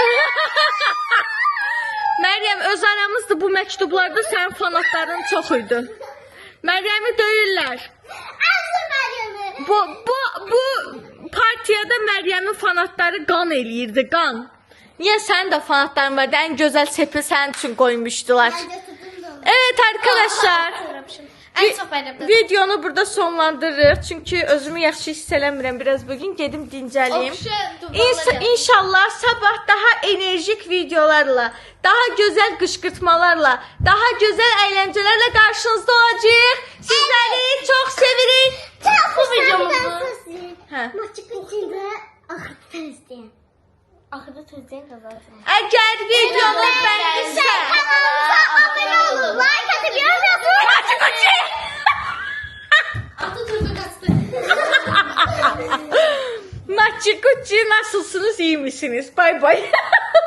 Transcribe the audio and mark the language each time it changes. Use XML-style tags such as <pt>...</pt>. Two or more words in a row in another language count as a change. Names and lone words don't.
<az>Məryəm, öz aramızda bu məktublarda sənin fanatların çox idi. Məryəmi döyürlər. Bu partiyada Məryəmin fanatları qan eləyirdi, qan. Niyə sənin də fanatların vardı? Ən gözəl sepil sənin üçün qoymuşdular.</az> <tr>Evet arkadaşlar. En çok benim.</tr> <az>Videonu burada sonlandırırıq. Çünki özümü yaxşı hiss eləmirəm. Biraz bugün gedim dincəliyim. İnşallah sabah daha enerjik videolarla, daha gözəl qışqırtmalarla, daha gözəl əyləncələrlə qarşınızda olacağıq. Sizləri çox sevirik. Bu videomuzda. Hə. Axırda tezdən qazansın. Əgər videonu bəyəndisə, Kanalımıza abunə olun, like atıb yorum yazın.</az> <tr>Atatürk'ü kastı. Maçı kuçi nasılsınız, iyi misiniz? Bay bay.</tr>